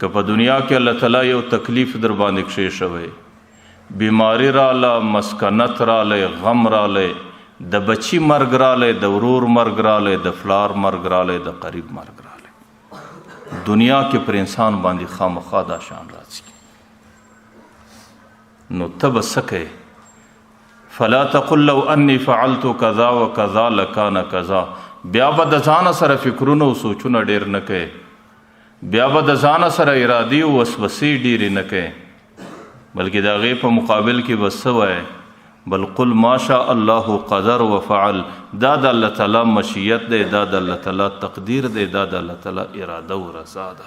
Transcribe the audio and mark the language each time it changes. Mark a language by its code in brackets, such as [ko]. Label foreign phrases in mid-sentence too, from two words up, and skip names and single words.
[ps] په دنیا کې الله تعالی یو تکلیف در باندې کښې شوی بیماری راله مسکنت رالی غم رالی د بچی مرګ رالی د ورور مرګ رالی د فلار مرګ رالی د قریب مرګ رالی دنیا کې پر انسان باندې خامخا دا شان راځي نو ته به څه کوې [ar] فلا تقل لو انی فعلت کذا و کذا لکان کذا. [ps] بیا به د ځانه سره فکرونه او سوچونه ډېر نه کوې بیا به د ځانه سره ارادې او وسوسې ډېرې نه کوې بلکې د هغې په مقابل کې به څه وایې [ar] بل قل ما شاء الله قدر وفعل. [ps] دا د الله تعالی مشیت دی دا د الله تعالی تقدیر دی دا د الله تعالی اراده او رضا ده.